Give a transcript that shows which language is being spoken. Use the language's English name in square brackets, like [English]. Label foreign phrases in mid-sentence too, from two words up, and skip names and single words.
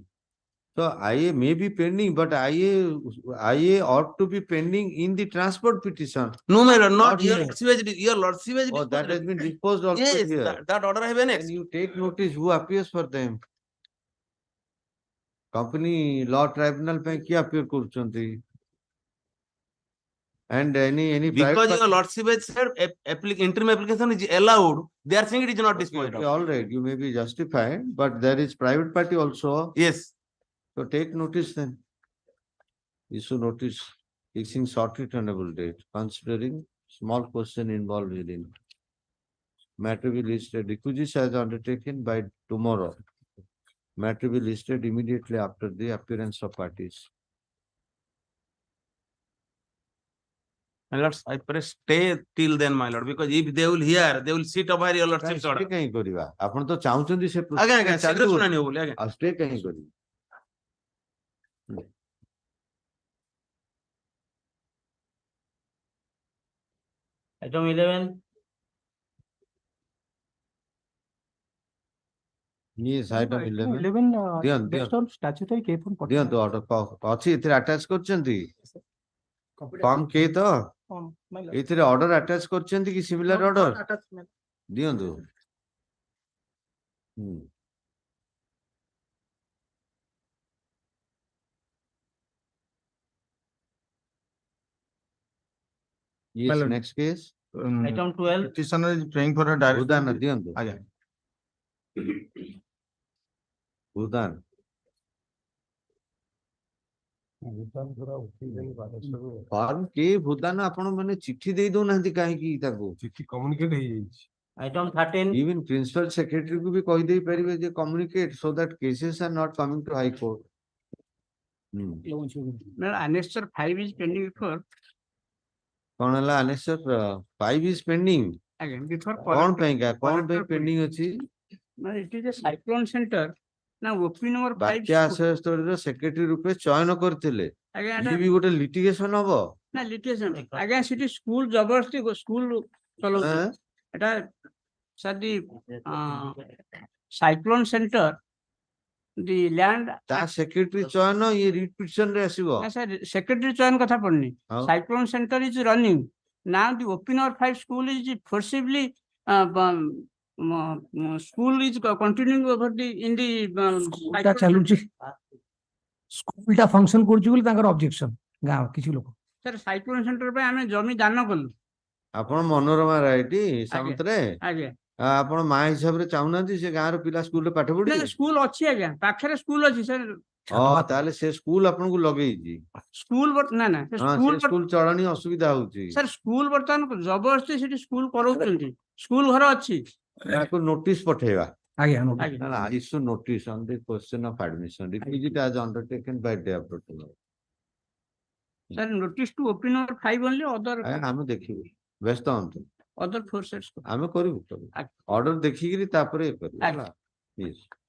[English] So IA may be pending, but IA ought to be pending in the transport petition. No, my lord, not here. Your lordship has Oh, that has been disposed also yes, here. that order I have annexed. And you take notice who appears for them. Company law tribunal [Odia] ପାଇଁ କିଏ appear କରୁଛନ୍ତି? [English] And any because your lordship has said interim application is allowed, they are saying it is not disposed of. All right, you may be justified, but there is private party also. Yes. So take notice then. Issue notice, fixing short returnable date, considering small question involved within. Matter will be listed, requisites as undertaken by tomorrow. Matter will be listed immediately after the appearance of parties. My lord, I press stay till then, my lord, because if they will hear, they will sit over your lordship's order. [Odia] କାହିଁ କରିବା? ଆପଣ ତ ଚାହୁଁଛନ୍ତି ସେ ଆଜ୍ଞା, ଶୀଘ୍ର ଶୁଣାଣି ହବ ବୋଲି, ଆଜ୍ଞା. ଆଉ stay କାହିଁ କରିବେ? [English] Item 11. Yes, item 11. 11 based on statutory K from [Odia] ଦିଅନ୍ତୁ order ଅଛି ଏଥିରେ attach କରିଛନ୍ତି [English] form K [Odia] ତ ଏଥିରେ [English] order attach [Odia] କରିଛନ୍ତି କି [English] similar order [Odia] ଦିଅନ୍ତୁ [English] Yes, next case. Item 12. Petitioner is praying for a direct. [Odia] Udan ଦିଅନ୍ତୁ ଆଜ୍ଞା. Udan. [English] form K [Odia] ଭୁଦାନ ଆପଣ ମାନେ ଚିଠି ଦେଇ ଦଉନାହାନ୍ତି କାହିଁକି ତାକୁ? ଚିଠି କମ୍ୟୁନିକେଟ ହେଇଯାଇଛି. [English] Item 13. Even principal secretary [Odia] କୁ ବି କହିଦେଇ ପାରିବେ ଯେ [English] communicate so that cases are not coming to High Court. Annexure 5 is pending before. [Odia] କଣ ହେଲା [English] Annexure 5 is pending? Again, before [Odia] କଣ ପାଇଁକା? କଣ ପାଇଁ pending ଅଛି? [English] It is a cyclone center. Now, OP number 5. [Odia] ବାତ୍ୟା ଆଶ୍ରୟ ସ୍ଥଳୀର ସେକ୍ରେଟାରୀ ରୂପେ ଚୟନ କରିଥିଲେ। ଇଏ ବି ଗୋଟେ litigation ହବ? ନା litigation ଆଜ୍ଞା ସେଠି ସ୍କୁଲ ଜବରଦସ୍ତି ସ୍କୁଲ ଚଲଉଛି ଏଟା ସାର୍ [English] the cyclone center the land [Odia] ତା ସେକ୍ରେଟାରୀ ଚୟନ ଇଏ [English] writ petition [Odia] ରେ ଆସିବ। ନା ସାର୍ ସେକ୍ରେଟାରୀ ଚୟନ କଥା ପଡୁନି [English] cyclone center is running now the OP number 5 school is forcibly school is continuing over the in the [Odia] ଟା ଚାଲୁଛି ସ୍କୁଲ ଟା ଫଙ୍କସନ କରୁଛି ବୋଲି ତାଙ୍କର ଅବଜେକ୍ସନ ଗାଁ କିଛି ଲୋକ ସାର୍ [English] cyclone center [Odia] ପାଇଁ ଆମେ ଜମି ଦାନ କଲୁ। ଆପଣ ମନୋରମା ରାଇଟି ସାମନ୍ତରେ ଆଜ୍ଞା ଆପଣ ମା ହିସାବରେ ଚାହୁଁନାହାନ୍ତି ସେ ଗାଁର ପିଲା ସ୍କୁଲରେ ପାଠ ପଢିବେ? ସ୍କୁଲ ଅଛି ଆଜ୍ଞା, ପାଖରେ ସ୍କୁଲ ଅଛି ସାର୍। ତାହେଲେ ସେ ସ୍କୁଲ ଆପଣଙ୍କୁ ଲଗେଇଛି। ସ୍କୁଲ ନା ନା ହଁ, ସେ ସ୍କୁଲ ଚଳଣି ଅସୁବିଧା ହଉଛି। ସାର୍ ସ୍କୁଲ ବର୍ତ୍ତମାନ ଜବରଦସ୍ତି ସେଠି ସ୍କୁଲ କରଉଛନ୍ତି, ସ୍କୁଲ ଘର ଅଛି। ତାକୁ ନୋଟିସ ପଠେଇବା। ଆଜ୍ଞା [English] Issue notice on the question of admission. Requisite as undertaken by day of approval. sir notice to OP number 5 only, ଅଦର [Odia] ଆମେ ଦେଖିବୁ, ବ୍ୟସ୍ତ ହୁଅନ୍ତୁ, [English] other 4 sets [Odia] ଆମେ କରିବୁ। ଅର୍ଡର ଦେଖିକିରି ତାପରେ କରିବୁ ହେଲା। Yes.